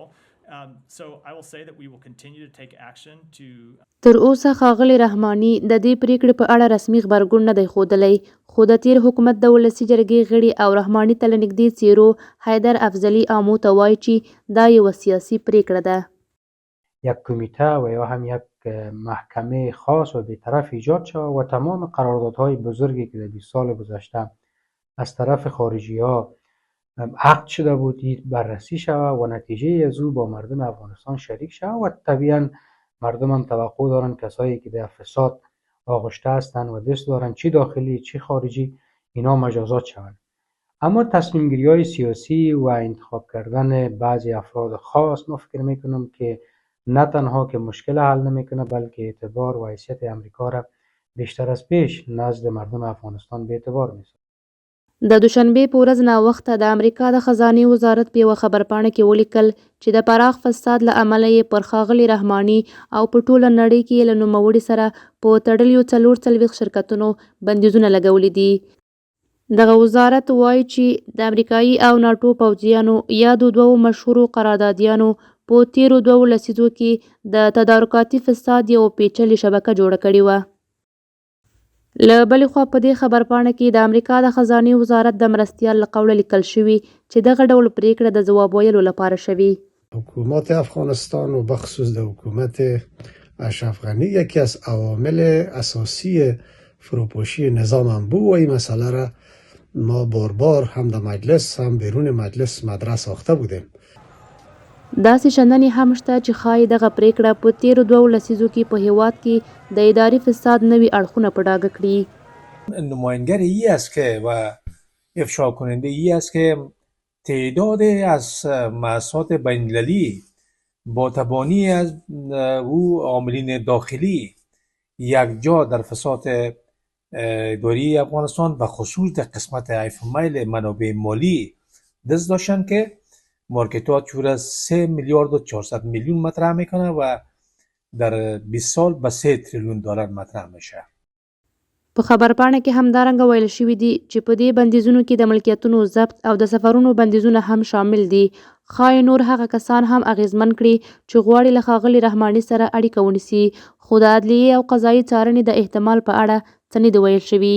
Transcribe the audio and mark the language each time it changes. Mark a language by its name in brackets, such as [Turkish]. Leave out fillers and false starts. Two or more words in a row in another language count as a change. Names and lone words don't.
[Pashto] تر اوسه ښاغلي رحماني د دې پریکړې په اړه رسمي غبرګون نه دی ښودلی، خو د تیر حکومت د ولسي جرګې غړي او رحماني ته له نږدې څیرو حیدر افضلي آمو ته وایي چې دا یوه سیاسي پریکړه ده. [Persian] یک کمیته و یا هم یک محکمه خاص و بی‌طرف ایجاد شود و تمام قراردادهای بزرگی که در 20 سال گذشته از طرف خارجی‌ها عقد شده بود بررسی شود و نتیجه از او با مردم افغانستان شریک شود و طبیعا مردم هم توقع دارن کسایی که در فساد آغشته هستند و دست دارن چی داخلی چی خارجی اینا مجازات شوند. اما تصمیم گیری های سیاسی و انتخاب کردن بعضی افراد خاص ما فکر میکنم که نه تنها که مشکل حل نمیکنه بلکه اعتبار و حیثیت امریکا را بیشتر از پیش نزد مردم افغانستان به اعتبار میسازه. [Pashto] د دوشنبې په ورځ ناوخته د امریکا د خزانې وزارت په یوه خبرپاڼه کې ولیکل چې د پراخ فساد له امله یې پر ښاغلي رحماني او په ټوله نړۍ کې له نوموړي سره په تړلیو 44 شرکتونو بندیزونه لګولي دي. دغه وزارت وایي چې د امریکایي او ناټو پوځیانو یا د 2 مشهورو قراردادیانو په تیرو 2 لسیزو کې د تدارکاتي فساد یو پیچلې شبکه جوړه کړې وه. له بلې خوا په دې خبرپاڼه کې د امریکا د خزانې وزارت د مرستیال له قوله لیکل شوي چې دغه ډول پریکړه د ځواب ویلو لپاره شوې. [Persian] حکومت افغانستان و بخصوص در حکومت اشرف غنی یکی از عوامل اساسی فروپاشی نظام هم بود و این مسئله را ما بار هم در مجلس هم بیرون مجلس مطرح ساخته بودیم. [Pashto] داسې شننې هم شته چې ښایي دغه پریکړه په تیرو 2 لسیزو کې په هیواد کې د اداري فساد نوي اړخونه په ډاګه کړي. [Persian] نماینگر ای است که و افشا کننده ای است که تعداد از مؤسسات بین‌المللی با تبانی از او عاملین داخلی یکجا در فساد اداری افغانستان و خصوص در قسمت حیف میل منابع مالی دست داشتن که مارکتات چور از 3 میلیارد و 400 میلیون مطرح میکنه و در 20 سال به 3 تریلیون دلار مطرح میشه. [Pashto] په خبرپاڼه کې همدارنګه ویل شوي دي چې په دې بندیزونو کې د ملکیتونو ضبط او د سفرونو بندیزونه هم شامل دي. ښایي نور هغه کسان هم اغیزمن کړي چې غواړي له ښاغلي رحماني سره اړیکه ونیسي، خو د عدلیې او قضایي څارنې د احتمال په اړه څه نه دي ویل شوي.